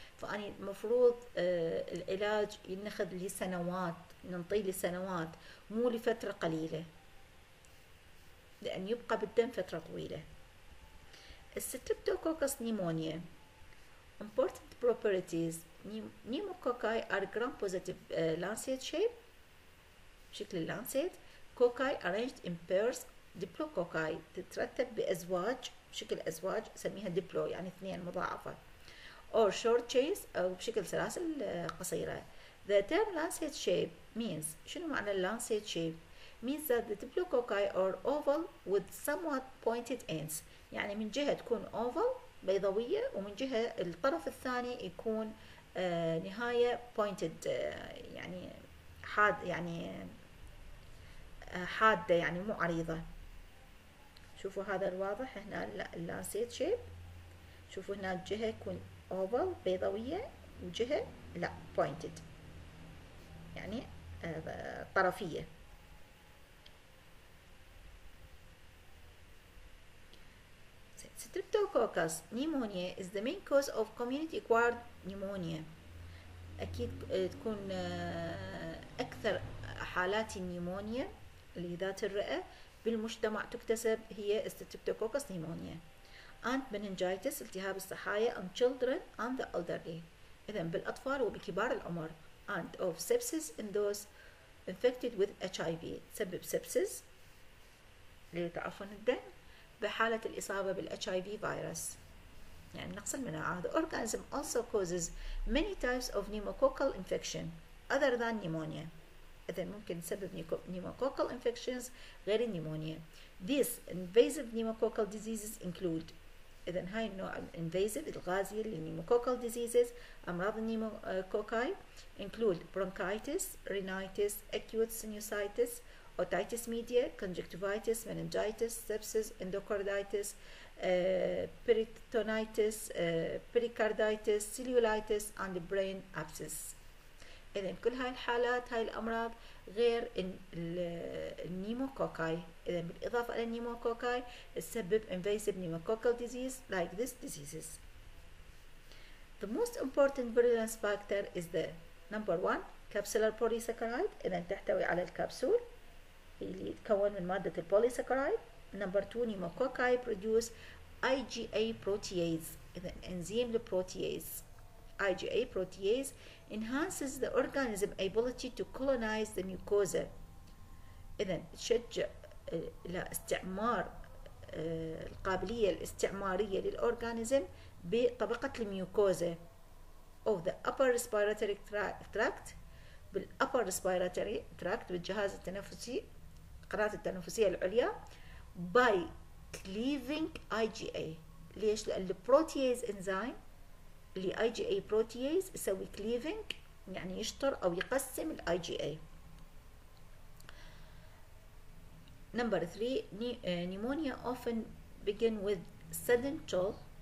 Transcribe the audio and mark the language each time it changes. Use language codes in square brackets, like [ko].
[ar] فأني المفروض العلاج ينخذ لسنوات، ننطيه لسنوات مو لفترة قليلة، لأن يبقى بالدم فترة طويلة. [en] الستريبتوكوكس pneumoniae important properties. pneumococci are gram-positive lancet shape بشكل اللانسيت. cocci arranged in pairs. [ar] diplococci تترتب بأزواج بشكل أزواج سميها diplo يعني اثنين مضاعفة. [en] or short chains [ar] أو بشكل سلاسل قصيرة. [en] The term lancet shape means [ar] شنو معنى [en] lancet shape؟ means that the diplococci are oval with somewhat pointed ends. [ar] يعني من جهة تكون oval بيضاوية، ومن جهة الطرف الثاني يكون نهاية pointed يعني حاد يعني حادة يعني مو عريضة. شوفوا هذا الواضح هنا اللانسيت شيب. شوفوا هنا الجهة يكون oval بيضاوية وجهة لا pointed يعني طرفية. [en] Streptococcus pneumonia is the main cause of community acquired pneumonia. [ar] أكيد تكون أكثر حالات النيمونيا اللي ذات الرئة بالمجتمع تكتسب هي Streptococcus pneumonia and meningitis التهاب الصحايا [en] and children and the elderly. [ar] إذن بالأطفال وبكبار العمر [en] and of sepsis in those infected with HIV. [ar] تسبب sepsis اللي تعرفون الدم بحالة الإصابة بالHIV فيروس يعني نقص المناعة. [en] The organism also causes many types of pneumococcal infection other than pneumonia. [ar] إذن ممكن تسبب pneumococcal infections غير النيمونيا. [en] These invasive pneumococcal diseases include [ar] إذن هاي النوع [en] invasive [ar] الغازية [en] للpneumococcal diseases [ar] أمراض النيموكوكاي [en] include bronchitis, rhinitis, acute sinusitis, otitis media, conjunctivitis, meningitis, sepsis, endocarditis, peritonitis, pericarditis, cellulitis and brain abscess. [ar] إذن كل هاي الحالات هاي الأمراض غير النيموكوكاي. إذن بالإضافة إلى النيموكوكاي تسبب invasive pneumococcal disease like these diseases. [en] The most important virulence factor is the number 1 capsular polysaccharide. [ar] إذن تحتوي على الكبسول اللي يتكون من مادة البوليساكرايد. [en] number 2 pneumococci produce IgA protease. [ar] إذن إنزيم البروتياز [en] IgA protease enhances the organism ability to colonize the mucosa. [ar] إذن تشجع إلى استعمار القابلية الاستعمارية للأورغانيزم بطبقة الميوكوزا [en] of the upper respiratory tract [ar] بالupper respiratory tract بالجهاز التنفسي القناة التنفسية العليا [en] by cleaving IgA. [ar] ليش؟ لأن البروتياز انزيم اللي IgA protease يسوي cleaving يعني يشطر أو يقسم ال IgA. [en] number 3 pneumonia often begin with sudden chill.